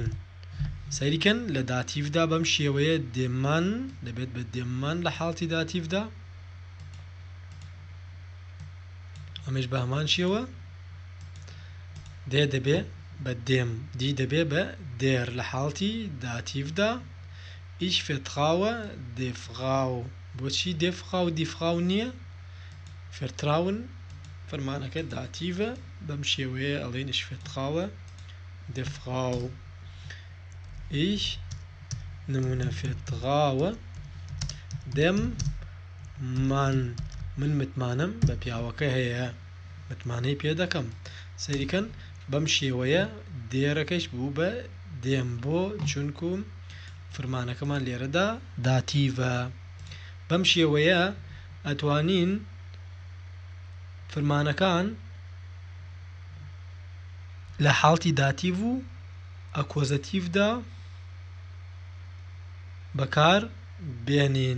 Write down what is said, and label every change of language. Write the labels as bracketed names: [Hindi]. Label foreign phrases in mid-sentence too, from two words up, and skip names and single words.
[Central Kurdish] سەیریکەن لە داتیڤدا بەم شێوەیە دێمان دەبێت بە دێممان لە حاڵتی داتیڤدا. ئەمەش بە هەمان شێوە دێ دەبێ بە دێم دی دەبێ بە دێر لە حاڵتی داتیڤدا. [German] Ich vertraue der Frau. [Central Kurdish] بۆچی [German] der Frau die Frau [Central Kurdish] نییە؟ Vertrauen فەرمانەکە داتیڤە بەم شێوەیە ئەڵێن [German] ich vertraue der Frau. Ich نمونە vertraue dem Mann. [Central Kurdish] من متمانەم بە پیاوەکە هەیە متمانەی پێ دەکەم. سەیریکەن بەم شێوەیە دێرەکەش بوو بە دێم بۆ چونکو فەرمانەکەمان لێرەدا داتیڤە. بەم شێوەیە ئەتوانین فەرمانەکان لە حاڵتی داتیڤ و ئەکۆزەتیڤدا بەکار بێنین.